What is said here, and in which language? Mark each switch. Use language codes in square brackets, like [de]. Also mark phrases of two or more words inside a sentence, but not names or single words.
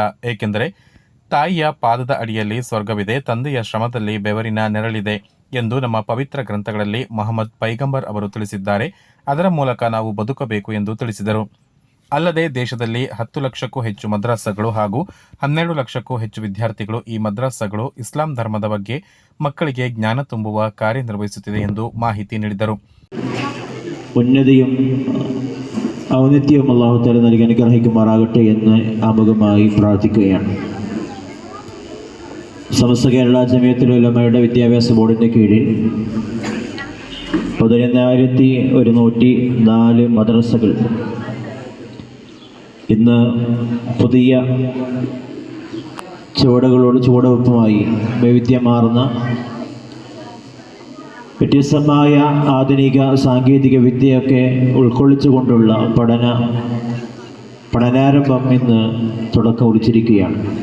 [kn] ಏಕೆಂದರೆ ತಾಯಿಯ ಪಾದದ ಅಡಿಯಲ್ಲಿ ಸ್ವರ್ಗವಿದೆ, ತಂದೆಯ ಶ್ರಮದಲ್ಲಿ ಬೆವರಿನ ನೆರಳಿದೆ ಎಂದು ನಮ್ಮ ಪವಿತ್ರ ಗ್ರಂಥಗಳಲ್ಲಿ ಮೊಹಮ್ಮದ್ ಪೈಗಂಬರ್ ಅವರು ತಿಳಿಸಿದ್ದಾರೆ. ಅದರ ಮೂಲಕ ನಾವು ಬದುಕಬೇಕು ಎಂದು ತಿಳಿಸಿದರು. ಅಲ್ಲದೆ ದೇಶದಲ್ಲಿ 10 ಲಕ್ಷಕ್ಕೂ ಹೆಚ್ಚು ಮದ್ರಾಸಗಳು ಹಾಗೂ 12 ಲಕ್ಷಕ್ಕೂ ಹೆಚ್ಚು ವಿದ್ಯಾರ್ಥಿಗಳು ಈ ಮದ್ರಾಸಗಳು ಇಸ್ಲಾಂ ಧರ್ಮದ ಬಗ್ಗೆ ಮಕ್ಕಳಿಗೆ ಜ್ಞಾನ ತುಂಬುವ ಕಾರ್ಯನಿರ್ವಹಿಸುತ್ತಿದೆ ಎಂದು ಮಾಹಿತಿ നീടിದರು. [ml] ഉന്നതിയും ഔന്നത്യവും അല്ലാഹു തആല നൽകി അനുഗ്രഹിക്കുമാറാകട്ടെ എന്ന് ആമുഖമായി പ്രാർത്ഥിക്കുകയാണ്. സമസ്ത കേരള ജമിയത്തുൽ ഉലമയുടെ വിദ്യാഭ്യാസ ബോർഡിൻ്റെ കീഴിൽ 1104 മദ്രസകൾ ഇന്ന് പുതിയ ചുവടുവെപ്പുമായി വൈവിധ്യമാർന്ന വ്യത്യസ്തമായ ആധുനിക സാങ്കേതിക വിദ്യയൊക്കെ ഉൾക്കൊള്ളിച്ചുകൊണ്ടുള്ള പഠനാരംഭം ഇന്ന് തുടക്കം കുറിച്ചിരിക്കുകയാണ്.